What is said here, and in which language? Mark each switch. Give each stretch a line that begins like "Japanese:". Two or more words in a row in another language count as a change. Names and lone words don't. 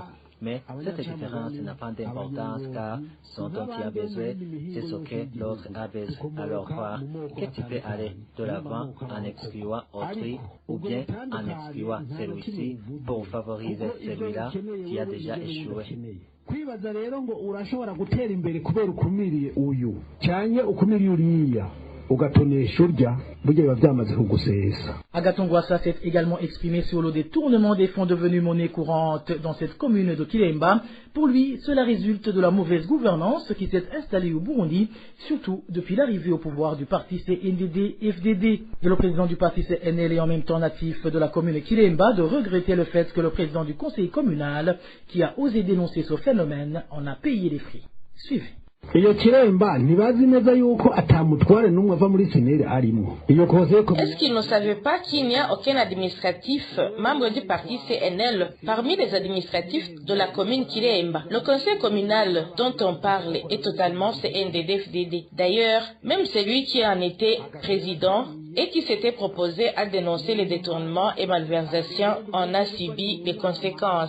French: Mais cette différence n'a pas d'importance car ce dont tu as besoin, c'est ce que l'autre a besoin. Alors croire que tu peux aller de l'avant en excluant autrui ou bien en excluant celui-ci pour favoriser celui-là, tu as déjà échoué.
Rundi: Kwibaza rero ngo urashobora gutera imbere kubera ukumiriye uyu cyanye ukumiriye uriya ugatonesha urya burya biba byamaze kugusesa.
French: Agathon Rwasa s'est également exprimé sur le détournement des fonds devenus monnaie courante dans cette commune de Kilemba. Pour lui, cela résulte de la mauvaise gouvernance qui s'est installée au Burundi, surtout depuis l'arrivée au pouvoir du parti CNDD-FDD. Et le président du parti CNL et en même temps natif de la commune Kilemba de regretter le fait que le président du conseil communal, qui a osé dénoncer ce phénomène, en a payé les frais. Suivez.
Rundi: Iyo Kiremba ntibazi neza yuko atamutware n'umwe ava muri seneri arimo.
French: Est-ce qu'ils ne savaient pas qu'il n'y a aucun administratif membre du parti CNL parmi les administratifs de la commune Kiremba? Le conseil communal dont on parle est totalement CNDD-FDD. D'ailleurs, même celui qui en était président et qui s'était proposé à dénoncer les détournements et malversations en a subi les conséquences.